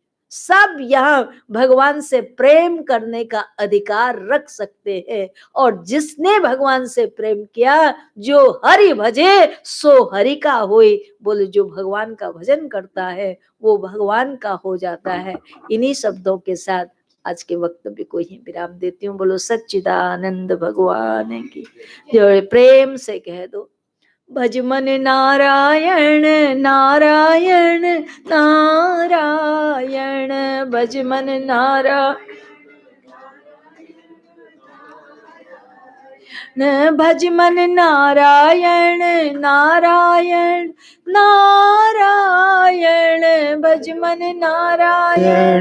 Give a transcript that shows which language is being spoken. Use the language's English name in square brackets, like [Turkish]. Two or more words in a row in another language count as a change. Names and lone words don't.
[Hindi] सब यहां भगवान से प्रेम करने का अधिकार रख सकते हैं, और जिसने भगवान से प्रेम किया, जो हरि भजे सो हरि का होए, बोले जो भगवान का भजन करता है वो भगवान का हो जाता है। इन्हीं शब्दों के साथ आज के वक्तव्य को ही विराम देती हूँ। बोलो सच्चिदानंद भगवान की जो, प्रेम से कह दो भज मन नारायण नारायण नारायण, भज मन नारायण भज मन नारायण नारायण नारायण, भज मन नारायण